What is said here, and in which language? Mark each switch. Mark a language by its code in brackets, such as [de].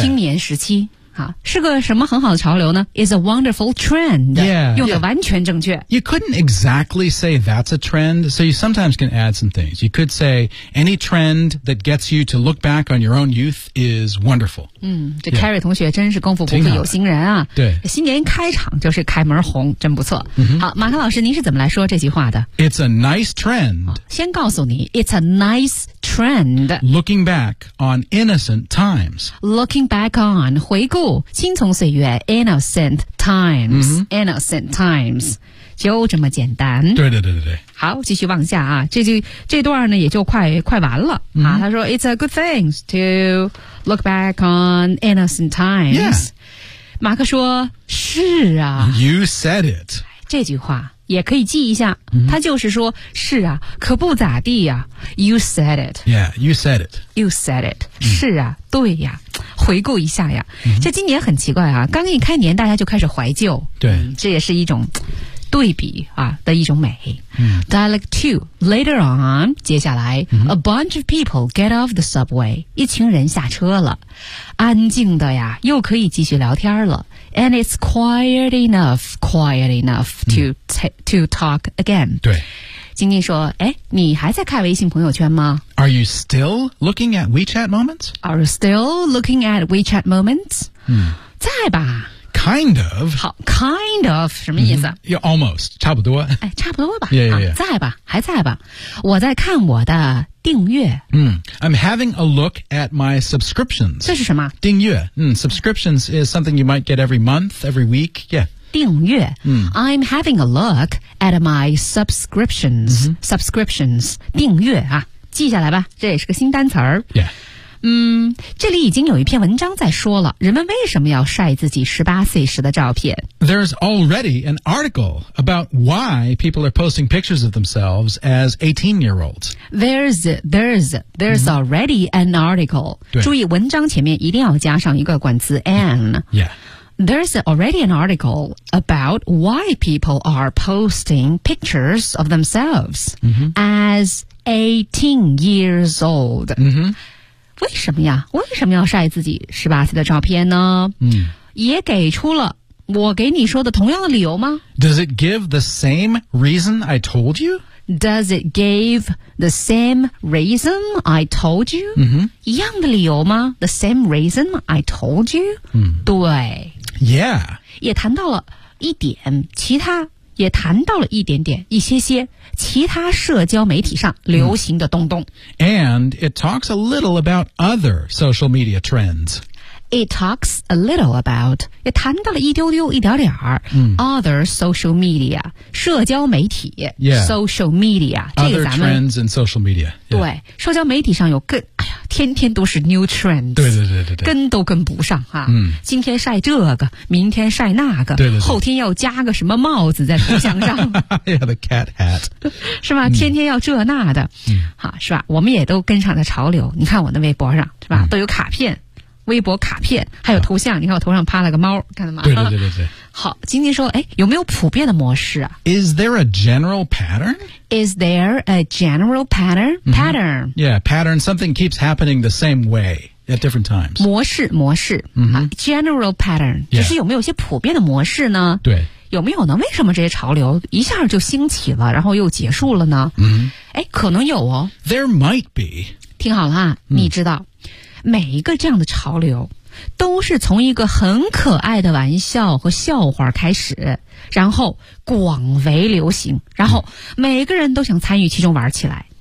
[zh] 青年时期啊，是个什么很好的潮流呢 [en] is a wonderful trend. Yeah. [zh] 用得完全正确。 [en] You couldn't exactly say that's a trend, so you sometimes can add some things. You could say any trend that gets you to look back on your own youth is wonderful. [zh] 这 Carrie 同学真是功夫不负有心人啊。对。新年开场就是开门红真不错。 Mm-hmm. 好马克老师您是怎么来说这句话的 [en] It's a nice trend.、 [zh] 先告诉你 [en] It's a nice trend. Looking back on innocent times. Looking back on, [zh] 回顾青葱岁月 [en] innocent times.、 Innocent times. [zh] 就这么简单。对对对对对。好，继续往下啊，这段呢也就快完了、嗯、 [en] 啊。 [zh] 他说 [en] ，It's a good thing to look back on innocent times。 Yeah. [zh] 马克说，是啊。 [en] You said it。 [zh] 这句话也可以记一下，嗯、他就是说，是啊，可不咋地呀、啊。 [en] You said it。 Yeah, you said it。 You said it、 [zh] 嗯。是啊，对呀。回顾一下呀、嗯，这今年很奇怪啊，刚一开年大家就开始怀旧。对，这也是一种。对比啊的一种美。 [en] Dialogue 2, later on, [zh] 接下来、 [en] a bunch of people get off the subway, [zh] 一群人下车了。安静的呀又可以继续聊天了。 [en] And it's quiet enough to talk again. [zh] 对。晶晶说诶你还在看微信朋友圈吗 [en] Are you still looking at WeChat moments? Are you still looking at WeChat moments?、 [zh] 在吧。 [en] Kind of. [zh] 好 , [en] kind of, [zh] 什么意思、 [en] Yeah, almost, [zh] 差不多。哎差不多吧。 [en] Yeah, yeah, yeah. [zh] 在吧还在吧。我在看我的订阅。 [en] I'm having a look at my subscriptions. [zh] 这是什么订阅。 [en] Subscriptions is something you might get every month, every week. Yeah. [zh] 订阅。 [en] I'm having a look at my subscriptions.、Subscriptions. [zh] 订阅啊记下来吧这也是个新单词儿。 [en] Yeah. [zh] 这里已经有一篇文章在说了人们为什么要晒自己18岁时的照片。 [en] There's already an article about why people are posting pictures of themselves as 18-year-olds. There's already an article. [zh] 注意文章前面一定要加上一个冠词 an. [en] Yeah. There's already an article about why people are posting pictures of themselves、as 18 years old.、 [zh] 为什么呀为什么要晒自己18岁的照片呢也给出了我给你说的同样的理由吗 [en] Does it give the same reason I told you? Does it give the same reason I told you?、 [zh] 一样的理由吗 [en] The same reason I told you?、对 Yeah [zh] 也谈到了一点其他也谈到了一点点一些些其他社交媒体上流行的东东。 [en] And it talks a little about other social media trends. It talks a little about, [zh] 也谈到了一丢丢一点点儿、 [en] other social media, [zh] 社交媒体、 [en] social media, 这个 [zh] 咱们 [en] other trends in social media.、 [zh] 对社交媒体上有更哎呀天天都是 [en] new trends, [zh] 对对对对对跟都跟不上啊、今天晒这个明天晒那个对对对后天要加个什么帽子在头像上。 [en] yeah, the cat hat. [zh] 是吧天天要这那的、好是吧我们也都跟上了潮流你看我那微博上是吧、都有卡片微博卡片还有头像、你看我头上趴了个猫看到吗对对对对对。好，晶晶说，哎，有没有普遍的模式啊？ [en] Is there a general pattern? Is there a general pattern? Pattern.、 Mm-hmm. Yeah, pattern. Something keeps happening the same way at different times. [zh] 模式，模式、 mm-hmm. [en] 啊、General pattern、 yeah. [zh] 就是有没有一些普遍的模式呢？对，有没有呢？为什么这些潮流一下就兴起了，然后又结束了呢？嗯、mm-hmm. ，哎，可能有哦。 [en] There might be. [zh] 听好了啊、mm-hmm. 你知道，每一个这样的潮流都是从一个很可爱的玩笑和笑话开始，然后广为流行，然后每个人都想参与其中玩起来。